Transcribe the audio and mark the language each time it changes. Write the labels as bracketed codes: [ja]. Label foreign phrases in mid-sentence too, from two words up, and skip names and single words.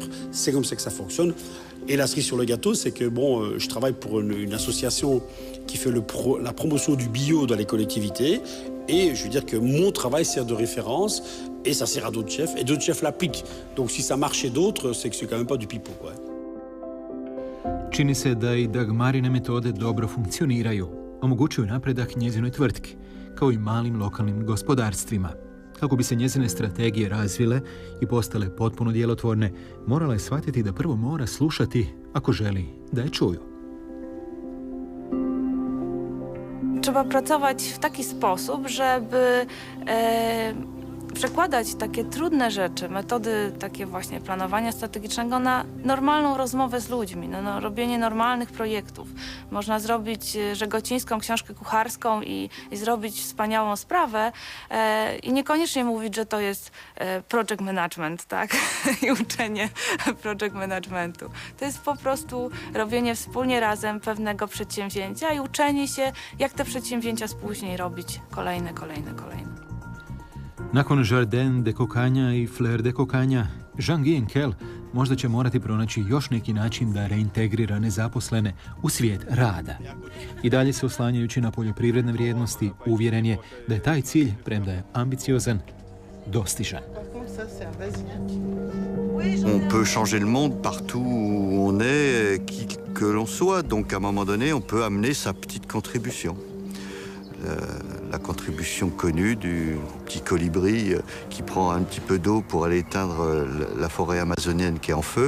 [fr] C'est comme ça que ça fonctionne. Et la cerise sur le gâteau, c'est que bon, je travaille pour une association qui fait la promotion du bio dans les collectivités. Et je veux dire que mon travail sert de référence et ça sert à d'autres chefs. Et d'autres chefs l'appliquent. Donc si ça marche chez d'autres, c'est que c'est quand même pas du pipeau, quoi. [hr] Čini se da i Dagmarine metode dobro funkcioniraju, omogućuju napredak njezinoj tvrtki, kao i malim lokalnim gospodarstvima. Kako bi se njezine strategije razvile i postale potpuno djelotvorne, morala je shvatiti da prvo mora slušati ako želi da je čuju. [pl] Trzeba pracować w taki sposób, żeby przekładać takie trudne rzeczy, metody takie właśnie planowania strategicznego na normalną rozmowę z ludźmi, no, robienie normalnych projektów. Można zrobić żegocińską książkę kucharską i zrobić wspaniałą sprawę i niekoniecznie mówić, że to jest [en] project management, [pl] tak? I uczenie [en] project managementu. [pl] To jest po prostu robienie wspólnie razem pewnego przedsięwzięcia i uczenie się, jak te przedsięwzięcia później robić kolejne. [hr] Nakon Jardin de Cocagne i Fleur de Cocagne, Jean-Guy Enkel možda će morati pronaći još neki način da reintegrira nezaposlene u svijet rada. I dalje se oslanjajući na poljoprivredne vrijednosti, uvjeren je da je taj cilj, premda je ambiciozan, dostižan. [fr] On peut changer le monde partout où on est, qui que l'on soit. Donc à un moment donné, on peut amener sa petite contribution. La contribution connue du petit colibri qui prend un petit peu d'eau pour aller éteindre la forêt amazonienne qui est en feu.